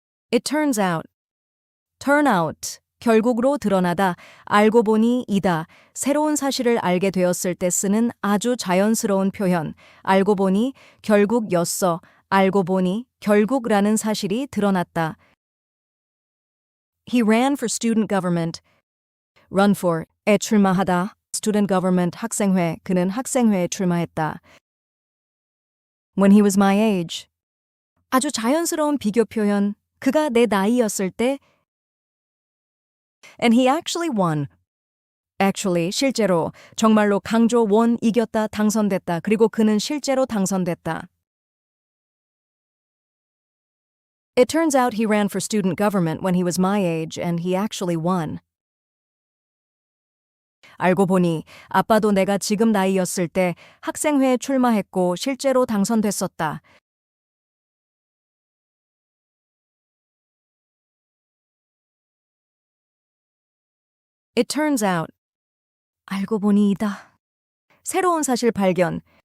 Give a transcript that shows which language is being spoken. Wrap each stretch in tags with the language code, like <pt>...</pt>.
<en>It turns out,</en> <ko>turn out, 결국으로 드러나다, 알고 보니 이다, 새로운 사실을 알게 되었을 때 쓰는 아주 자연스러운 표현, 알고 보니 결국였어, 알고 보니 결국라는 사실이 드러났다.</ko> <en>He ran for student government.</en> <ko>Run for에 출마하다, student government 학생회, 그는 학생회에 출마했다.</ko> <en>When he was my age.</en> <ko>아주 자연스러운 비교 표현, 그가 내 나이였을 때.</ko> <en>And he actually won.</en> <ko>Actually, 실제로, 정말로 강조 won, 이겼다, 당선됐다. 그리고 그는 실제로 당선됐다.</ko> <en>It turns out he ran for student government when he was my age, and he actually won.</en> <ko>알고 보니 아빠도 내가 지금 나이였을 때 학생회에 출마했고 실제로 당선됐었다.</ko> <en>It turns out.</en> <ko>알고 보니 이다. 새로운 사실 발견.</ko>